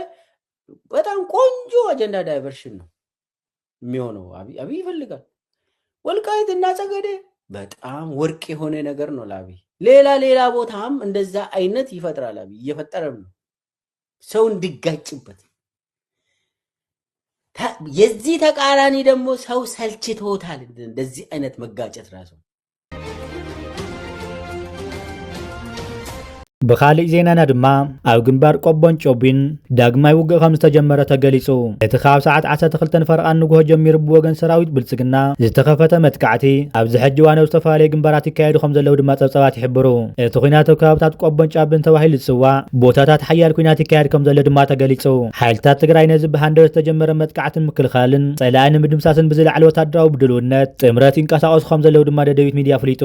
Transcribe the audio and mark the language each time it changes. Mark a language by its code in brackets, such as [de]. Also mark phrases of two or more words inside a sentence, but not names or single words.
[am] በጣም ቆንጆ አጀንዳ ዳይቨርሽን ነው የሚሆነው። አብይ ይፈልጋል። ወልቃይት እና ጸገዴ በጣም ወርቅ የሆነ ነገር ነው ለአብይ። ሌላ ቦታም እንደዛ አይነት ይፈጥራል። አብይ እየፈጠረም ነው ሰው እንዲጋጭበት። የዚህ ተቃራኒ ደግሞ ሰው ሰልችቶታል እንደዚህ አይነት መጋጨት ራሱ። [ti] ብኻሊእ ዜናና ድማ ኣብ ግንባር ቆቦን ጮቢን ዳግማይ ውግእ ከም ዝተጀመረ ተገሊጹ። እቲ ካብ ሰዓት 12 ፈርቓን ንግሆ ጀሚሩ ብወገን ሰራዊት ብልጽግና ዝተኸፈተ መጥቃዕቲ ኣብዚ ሕጂ ዋነ ዝተፈላለዩ ግንባራት ይካየዱ ከም ዘለዉ ድማ ጸብጸባት ይሕብሩ። እቲ ኩናት ኣብ ከባብታት ቆቦን ጫብን ተባሂሉ ዝጽዋዕ ቦታታት ሓያል ኩናት ይካየድ ከም ዘሎ ድማ ተገሊጹ። ሓይልታት ትግራይ ነዚ ብሃንደበት ዝተጀመረ መጥቃዕትን ምክልኻልን ጸላእን ንምድምሳስን ብዝለዓለ ወታደራዊ ብድልውነት ጥምረት ይንቀሳቐሱ ከም ዘለዉ ድማ ደደቢት ሚድያ ኣፍሊጡ።